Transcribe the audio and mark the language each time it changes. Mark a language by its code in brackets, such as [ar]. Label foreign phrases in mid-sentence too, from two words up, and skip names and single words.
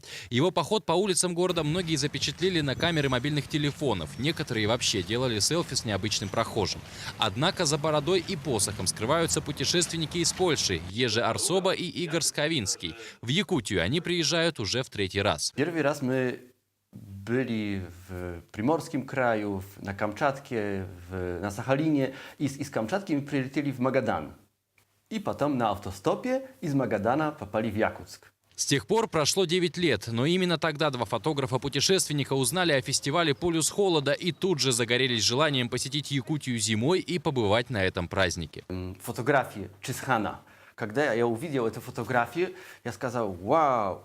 [ru] Его поход по улицам города многие запечатлели на камеры мобильных телефонов. Некоторые вообще делали селфи с необычным прохожим. Однако за бородой и посохом скрываются путешественники из Польши – Ежи Арсоба и Игорь Скавинский. В Якутию они приезжают уже в третий раз. Первый раз мы [pl] byli w Primorskim kraju, na Kamczatkie, na Sachalinie i z Kamczatki przylecieli w Magadan. I potem na autostopie i z Magadana [ru] попали в Якутск. С тех пор прошло 9 лет, но именно тогда два фотографа-путешественника узнали о фестивале «Полюс холода» и тут же загорелись желанием посетить Якутию зимой и побывать на этом празднике. Фотографии Чисхана. Когда я увидел эту фотографию, я сказал: «Вау!»